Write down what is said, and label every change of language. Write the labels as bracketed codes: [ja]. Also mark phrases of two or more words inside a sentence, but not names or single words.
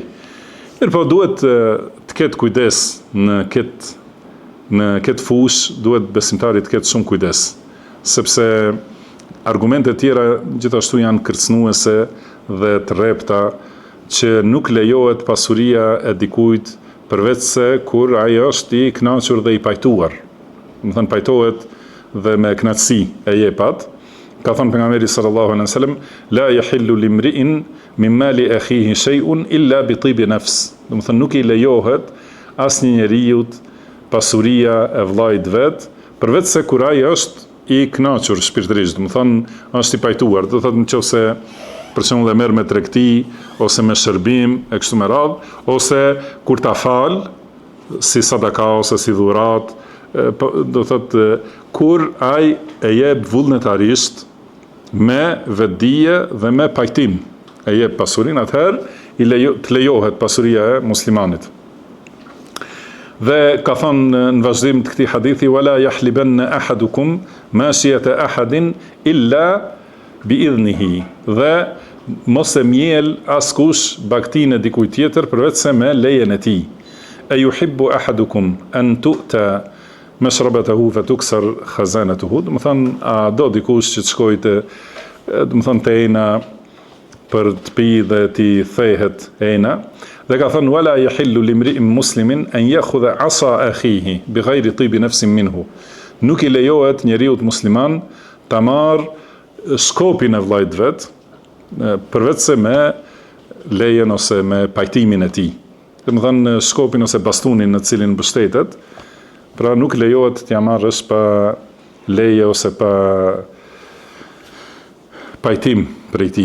[sq] Mirpo duhet të ketë kujdes në këtë fushë, duhet besimtari të ketë shumë kujdes, sepse argumentet tjera gjithashtu janë kërcënuese dhe të rrepta që nuk lejohet pasuria e dikujt përveç se kur ai është i kënaqur dhe i pajtuar. Do të thënë pajtohet dhe me kënaqësi e jepat. Ka thënë pejgamberi [ar] صلى الله عليه وسلم لا يحل لامرئ من مال أخيه شيء إلا بطيب نفس. [sq] Do të thënë nuk i lejohet asnjë njeriu pasuria e vllait vet, përveç se kur ai është i kënaqur shpirtërisht, do të thënë është i pajtuar. Do të thotë nëse për shembull e merr me tregti ose me shërbim e kështu me radhë, ose kur ta fal si sadaka ose si dhurat, do thotë kur ai e jep vullnetarisht me vetdije dhe me pajtim e jep pasurinë, atëherë të lejohet pasuria e muslimanit. Dhe ka thënë në vazhdim të këtij hadithi, [ar] ولا يحلبن أحدكم ماشية أحد إلا بإذنه, [sq] dhe mos e mjel askush bagtinë e dikujt tjetër përveç se me lejen e tij. [ar] أيحب أحدكم أن تؤتى مشربته فتكسر خزانته, [sq] do të thonë a do dikush që të shkojë të, do të thonë te ejna për të pi dhe t'i thehet ejna, dhe ka thënë [ar] ولا يحل لامرئ مسلم أن يأخذ عصا أخيه بغير طيب نفس منه. [sq] Nuk i lejohet njeriu musliman ta marrë skopin e vllait vet përveç se me lejen ose me pajtimin e tij. Do të thënë skopin ose bastunin në cilin mbështetet, pra nuk lejohet t'ja marrësh pa leje ose pa pajtim prej tij.